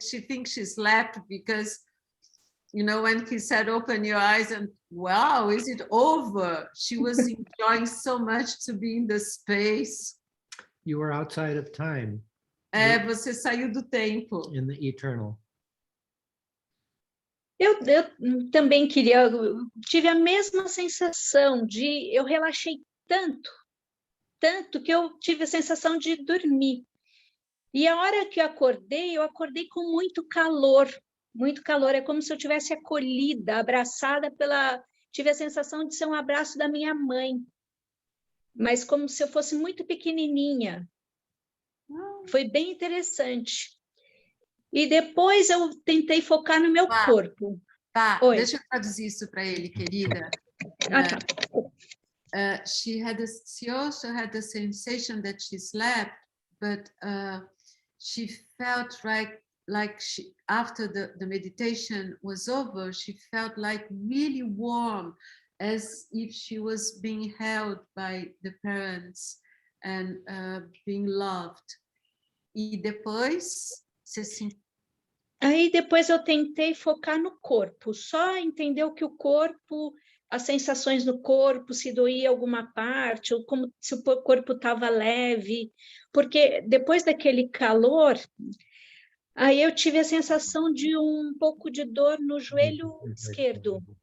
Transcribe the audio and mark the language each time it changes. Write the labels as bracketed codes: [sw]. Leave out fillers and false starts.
[en] She thinks she slept because, you know, when he said, open your eyes and, wow, is it over? She was enjoying so much to be in the space. You were outside of time. [pt] Você saiu do tempo. [en] In the eternal. [pt] Eu também tive a mesma sensação eu relaxei tanto que eu tive a sensação de dormir. E a hora que eu acordei com muito calor, é como se eu tivesse acolhida, abraçada tive a sensação de ser um abraço da minha mãe, mas como se eu fosse muito pequenininha. Foi bem interessante. E depois eu tentei focar no meu corpo. Oi. Deixa eu traduzir isso para ele, querida. [en] She also had the sensation that she slept, but she felt like after the meditation was over, she felt like really warm as if she was being held by the parents and being loved. [pt] E depois você sentiu. Aí depois eu tentei focar no corpo, só entender o que o corpo, as sensações no corpo, se doía alguma parte, ou como se o corpo estava leve, porque depois daquele calor, aí eu tive a sensação de um pouco de dor no joelho esquerdo.